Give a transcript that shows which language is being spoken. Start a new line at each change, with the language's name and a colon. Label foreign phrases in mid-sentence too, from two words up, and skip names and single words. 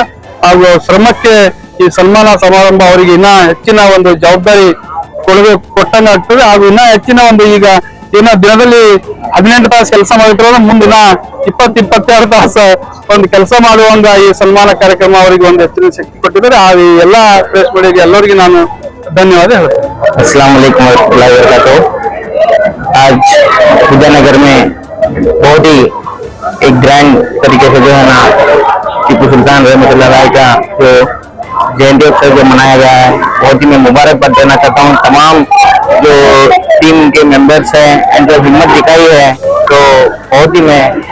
Kannada: ಹಾಗೂ ಶ್ರಮಕ್ಕೆ ಈ ಸನ್ಮಾನ ಸಮಾರಂಭ ಅವರಿಗೆ ಇನ್ನ ಹೆಚ್ಚಿನ ಒಂದು ಜವಾಬ್ದಾರಿ ಕೊಟ್ಟಂಗ ಆಗ್ತದೆ ಹಾಗೂ ಇನ್ನ ಹೆಚ್ಚಿನ ಒಂದು ಈಗ ಏನೋ ದಿನದಲ್ಲಿ 18 ತಾಸು ಕೆಲಸ ಮಾಡಿದ್ರು ಮುಂದಿನ 20-22 ತಾಸು ಒಂದು ಕೆಲಸ ಮಾಡುವಂಗ ಈ ಸನ್ಮಾನ ಕಾರ್ಯಕ್ರಮ ಅವರಿಗೆ ಒಂದು ಹೆಚ್ಚಿನ ಶಕ್ತಿ ಕೊಟ್ಟಿದ್ದಾರೆ. ಆ ಎಲ್ಲಾ ಪ್ರೆಸ್ ಮೀಡಿಯಾಗೆ ಎಲ್ಲರಿಗೂ ನಾನು ಧನ್ಯವಾದ ಹೇಳ್ತೇನೆ.
Arabic: السلام عليكم ورحمة الله وبركاته.
Hindi: आज विद्यानगर में बहुत ही एक ग्रैंड तरीके से जो है ना टीपू सुल्तान
Arabic: رحمة الله عليه
Hindi: का जो जयंती उत्सव जो मनाया गया है, बहुत ही मैं मुबारकबाद देना चाहता हूँ तमाम जो टीम के मेंबर्स हैं एंड जो हिम्मत दिखाई है, तो बहुत ही मैं